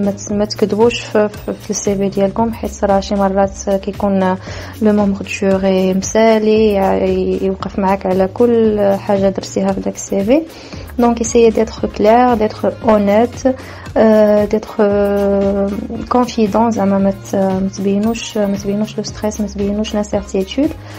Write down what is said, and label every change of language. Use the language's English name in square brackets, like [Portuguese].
[Arabic] ما تكذبوش في السي في ديالكم، حيت راه شي مرات كيكون [French] لو ممبر دو جوري [Arabic] مسالي يوقف معاك على كل حاجه درتيها في داك السي في. [French] دونك essayez d'être clair, d'être honnête, d'être confident. [Arabic] زعما ما تبينوش لو ستريس، ما تبينوش l'incertitude.